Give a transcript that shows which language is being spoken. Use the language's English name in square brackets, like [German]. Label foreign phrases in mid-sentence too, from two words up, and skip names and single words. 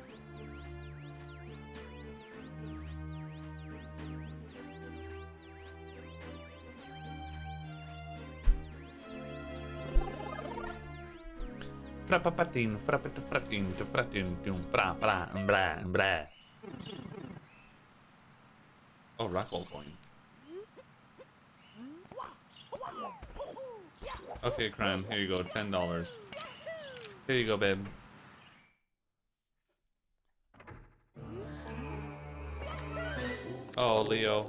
[English] Frappapatin, frappatafratin, tafratin, tum, bra, bra, bra, bra. Oh, Rackle coin. Okay, Cran, here you go, $10. Here you go, babe. Oh, Leo.